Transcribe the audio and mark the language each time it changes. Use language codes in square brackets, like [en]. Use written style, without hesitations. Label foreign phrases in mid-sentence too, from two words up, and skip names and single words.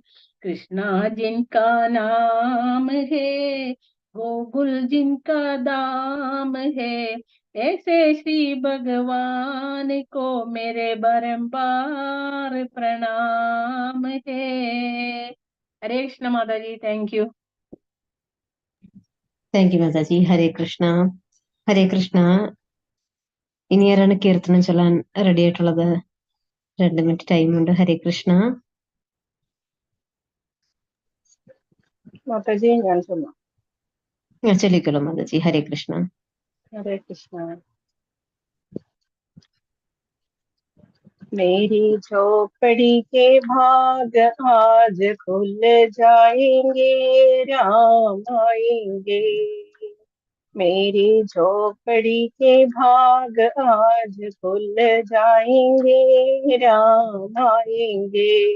[hi] कृष्णा जिनका नाम है, गोकुल जिनका धाम है। ऐसे श्री भगवान को मेरे बारंबार प्रणाम है। हरे कृष्ण माता जी, [en] thank you. thank you [ml] മാതാജി. ഹരേ കൃഷ്ണ. ഹരേ കൃഷ്ണ. ഇനി ആരാണ് കീർത്തനം ചൊല്ലാൻ റെഡി ആയിട്ടുള്ളത്? 2 മിനിറ്റ് ടൈമുണ്ട്. ഹരേ കൃഷ്ണ. മാതാജി ഞാൻ ചൊല്ലാം. ചൊല്ലിക്കോളൂ മാതാജി. ഹരേ കൃഷ്ണ. [hi] हरे कृष्णा। मेरी झोपड़ी के भाग आज खुल जाएंगे, राम आएंगे। मेरी झोपड़ी के भाग आज खुल जाएंगे, राम आएंगे।